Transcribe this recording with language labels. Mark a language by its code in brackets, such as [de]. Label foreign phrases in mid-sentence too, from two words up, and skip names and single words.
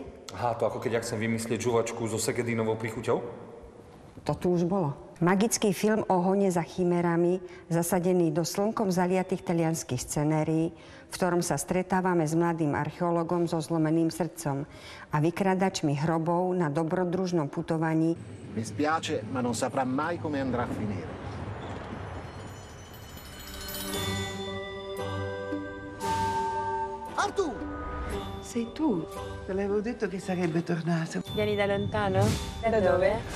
[sk] Aha, to ako keď ja chcem vymyslieť žuvačku so segedínovou príchuťou? To tu už bolo. Magický film o hone za chimerami, zasadený do slnkom zaliatých talianských scenérií, v ktorom sa stretávame s mladým archeologom so zlomeným srdcom a vykradačmi hrobov na dobrodružnom putovaní. [it] Mi spiace, ma non saprà mai come andrà a finire. Artù! Sei tu. Te l'avevo detto che sarebbe tornato. Vieni da lontano? Da dove?